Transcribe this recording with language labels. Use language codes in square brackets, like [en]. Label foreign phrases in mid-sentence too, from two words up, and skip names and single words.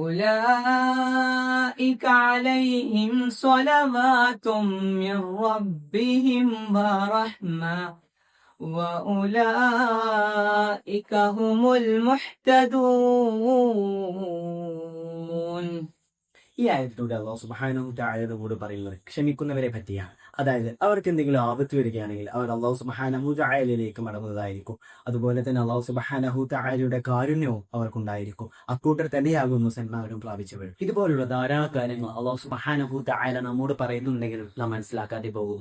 [ar] أولئك عليهم صلوات من ربهم ورحمة وأولئك هم المهتدون. [ml] ഈ ആയത്തിലൂടെ [ar] الله سبحانه تعالى [ml] നമ്മോട് പറയുന്നത് ക്ഷമിക്കുന്നവരെ പറ്റിയാണ്. അതായത് അവർക്ക് എന്തെങ്കിലും ആപത്ത് വരികയാണെങ്കിൽ അവർ [ar] الله سبحانه [ml] തആലയിലേക്ക് മടങ്ങുന്നതായിരിക്കും. അതുപോലെ തന്നെ [ar] الله سبحانه [ml] തആലയുടെ കാരുണ്യവും അവർക്കുണ്ടായിരിക്കും. അക്കൂട്ടർ തന്നെയാകുന്നു സന്മാർഗം പ്രാപിച്ചവർ. ഇതുപോലുള്ള ധാരാളം കാര്യങ്ങൾ [ar] الله سبحانه تعالى [ml] നമ്മോട് പറയുന്നുണ്ടെങ്കിലും നാം മനസ്സിലാക്കാതെ പോകുന്നു.